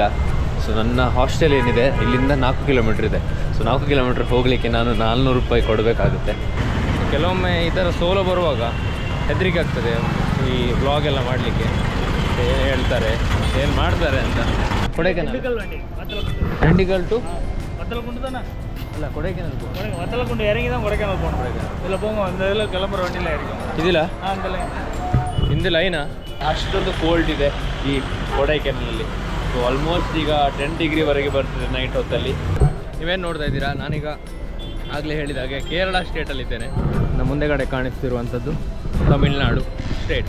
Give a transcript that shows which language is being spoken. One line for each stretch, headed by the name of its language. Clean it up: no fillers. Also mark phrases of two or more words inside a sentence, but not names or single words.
Kannada: ಸೊ ನನ್ನ ಹಾಸ್ಟೆಲ್ ಏನಿದೆ ಇಲ್ಲಿಂದ 4 ಕಿಲೋಮೀಟ್ರ್ ಇದೆ. ಸೊ 4 ಕಿಲೋಮೀಟ್ರ್ ಹೋಗಲಿಕ್ಕೆ ನಾನು 400 ರೂಪಾಯಿ ಕೊಡಬೇಕಾಗುತ್ತೆ. ಕೆಲವೊಮ್ಮೆ ಈ ಥರ ಸೋಲೋ ಬರುವಾಗ ಹೆದರಿಕೆ ಆಗ್ತದೆ ಈ ಬ್ಲಾಗ್ ಎಲ್ಲ ಮಾಡಲಿಕ್ಕೆ. ಏನು ಹೇಳ್ತಾರೆ, ಏನು ಮಾಡ್ತಾರೆ ಅಂತ. ಕೊಡೈಕೆನಾಲ್ ಡಿಂಡಿಗಲ್ ಟು
Malayalam: അല്ല കൊടൈക്കനാൽ
Tamil: வத்தலக்குண்டு இறங்கி தான் கொடைக்கானல் போகணும். இதில் போங்க, அந்த இதில் கிளம்புற வண்டியில் இறக்கும்.
Kannada: ಇದಿಲ್ಲ
Tamil: அந்த லைன்
Kannada: ಹಿಂದೆ ಲೈನಾ ಅಷ್ಟೊಂದು ಕೋಲ್ಡ್ ಇದೆ ಈ ಕೊಡೈಕೆನಲ್ಲಿ. ಸೊ ಆಲ್ಮೋಸ್ಟ್ ಈಗ 10 ಡಿಗ್ರಿವರೆಗೆ ಬರ್ತಿದೆ ನೈಟ್ ಹೊತ್ತಲ್ಲಿ. ನೀವೇನು ನೋಡ್ತಾ ಇದ್ದೀರಾ, ನಾನೀಗ ಆಗಲೇ ಹೇಳಿದ ಹಾಗೆ ಕೇರಳ ಸ್ಟೇಟಲ್ಲಿದ್ದೇನೆ. ನಮ್ಮ ಮುಂದೆಗಡೆ ಕಾಣಿಸ್ತಿರುವಂಥದ್ದು ತಮಿಳುನಾಡು ಸ್ಟೇಟ್.